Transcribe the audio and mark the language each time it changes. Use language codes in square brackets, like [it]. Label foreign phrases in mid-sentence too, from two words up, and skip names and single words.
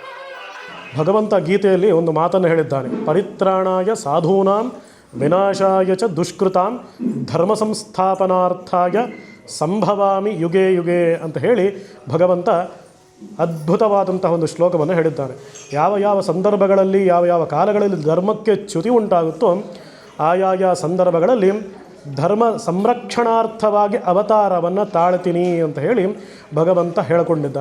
[kn] ಭಗವಂತ ಗೀತೆಯಲ್ಲಿ ಒಂದು ಮಾತನ್ನು ಹೇಳಿದ್ದಾನೆ, [sa] ಪರಿತ್ರಾಣಾಯ ಸಾಧೂನಾಂ ವಿನಾಶಾಯ ಚ ದುಷ್ಕೃತಾಂ ಧರ್ಮ ಸಂಸ್ಥಾಪನಾರ್ಥಾಯ ಸಂಭವಾಮಿ ಯುಗೇ ಯುಗೇ [kn] ಅಂತ ಹೇಳಿ ಭಗವಂತ ಅದ್ಭುತವಾದಂತಹ ಒಂದು ಶ್ಲೋಕವನ್ನು ಹೇಳಿದ್ದಾನೆ. ಯಾವ ಸಂದರ್ಭಗಳಲ್ಲಿ ಯಾವ ಕಾಲಗಳಲ್ಲಿ ಧರ್ಮಕ್ಕೆ ಚ್ಯುತಿ ಉಂಟಾಗುತ್ತೋ ಆಯಾಯ ಸಂದರ್ಭಗಳಲ್ಲಿ ಧರ್ಮ ಸಂರಕ್ಷಣಾರ್ಥವಾಗಿ ಅವತಾರವನ್ನು ತಾಳ್ತೀನಿ ಅಂತ ಹೇಳಿ ಭಗವಂತ ಹೇಳಿಕೊಂಡಿದ್ದಾನೆ.